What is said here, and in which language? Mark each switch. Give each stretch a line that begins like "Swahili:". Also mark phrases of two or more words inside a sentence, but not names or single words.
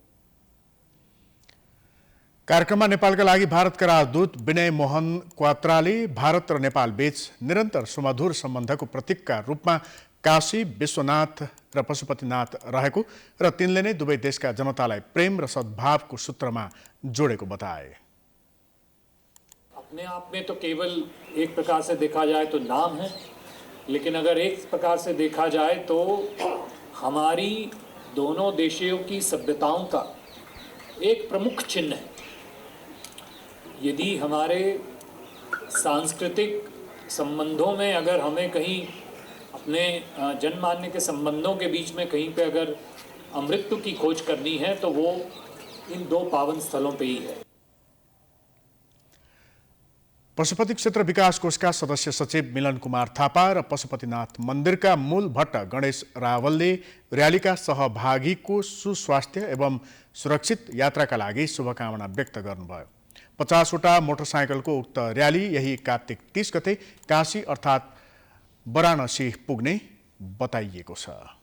Nepali: कार्यक्रममा नेपालका लागि भारतका राजदूत विनय मोहन क्वात्राले भारत र नेपाल बीच निरन्तर सुमधुर सम्बन्धको प्रतीकका रूपमा काशी विश्वनाथ र पशुपतिनाथ रहेको र तिनले नै दुवै देशका जनतालाई प्रेम र सद्भावको सूत्रमा जोडेको बताए।
Hindi: अपने आप में तो केवल एक प्रकार से देखा जाए तो नाम है, लेकिन अगर एक प्रकार से देखा जाए तो हमारी दोनों देशों की सभ्यताओं का एक प्रमुख चिन्ह है। यदि हमारे सांस्कृतिक संबंधों में अगर हमें कहीं अपने जनमान्य के संबंधों के बीच में कहीं पे अगर अमृत की खोज करनी है तो वो इन दो पावन स्थलों पे ही है।
Nepali: पशुपति क्षेत्र विकास कोषका सदस्य सचिव मिलन कुमार थापा र पशुपतिनाथ मन्दिरका मूल भट्ट गणेश रावलले र्यालीका सहभागीको सुस्वास्थ्य एवं सुरक्षित यात्राका लागि शुभकामना व्यक्त गर्नुभयो। 50वटा मोटरसाइकलको उक्त र्याली यही कार्तिक 30 गते काशी अर्थात् वाराणसी पुग्ने बताइएको छ।